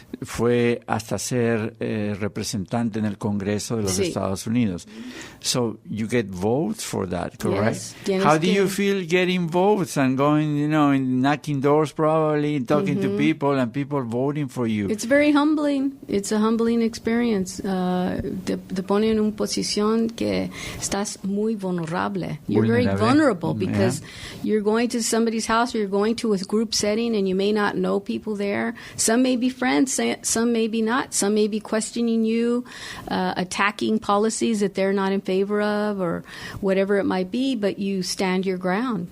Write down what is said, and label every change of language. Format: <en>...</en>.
<es>Fue hasta ser representante en el Congreso de los Estados Unidos.</es> <en>So you get votes for that, correct? Yes. How do you feel getting votes and going, and knocking doors probably, talking to people and people voting for you? It's very humbling. It's a humbling experience.</en> <es>Te pone en una posición que estás muy vulnerable.</es> <en>You're very vulnerable because you're going to somebody's house or you're going to a group setting and you may not know people there. Some may be friends, some may be not. Some may be questioning you, attacking policies that they're not in favor of or whatever it might be, but you stand your ground.</en>